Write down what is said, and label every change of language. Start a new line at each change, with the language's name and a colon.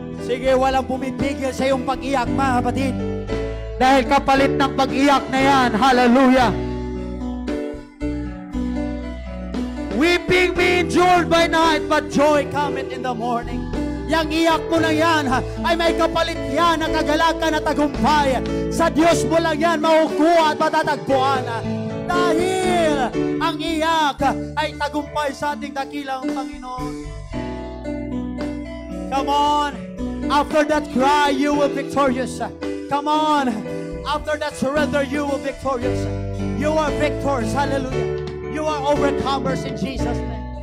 Filipino: Sige, walang pumipigil sa iyong pag-iyak, mga kapatid. Dahil kapalit ng pag-iyak na yan. Hallelujah.
English: Weeping may endure by night, but joy cometh in the morning.
Filipino: Yang iyak mo lang yan, ay may kapalit yan na kagalakan at tagumpay. Sa Diyos mo lang yan makukuha at matatagpuan. Dahil ang iyak ay tagumpay sa ating dakilang Panginoon.
English: Come on. After that cry, you will victorious. Come on. After that surrender, you will victorious. You are victors. Hallelujah. You are overcomers in Jesus' name.